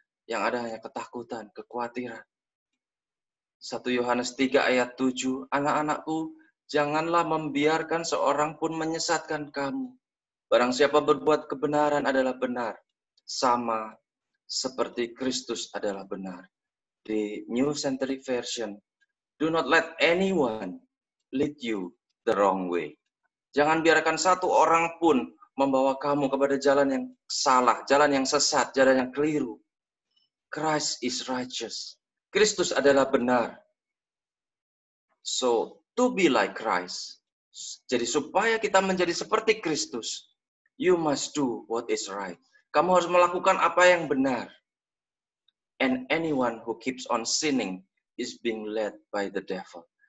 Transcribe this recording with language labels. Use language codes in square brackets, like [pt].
[id] Yang ada hanya ketakutan, kekhawatiran. 1 Yohanes 3 ayat 7, anak-anakku, janganlah membiarkan seorang pun menyesatkan kamu. Barang siapa berbuat kebenaran adalah benar, sama seperti Kristus adalah benar. [en] Di New Century Version, do not let anyone lead you the wrong way. [id] Jangan biarkan satu orang pun membawa kamu kepada jalan yang salah, jalan yang sesat, jalan yang keliru. [en] Christ is righteous. [id] Kristus adalah benar. [en] So, to be like Christ. [id] Jadi supaya kita menjadi seperti Kristus, [en] you must do what is right. [id] Kamu harus melakukan apa yang benar. [en] And anyone who keeps on sinning is being led by the devil.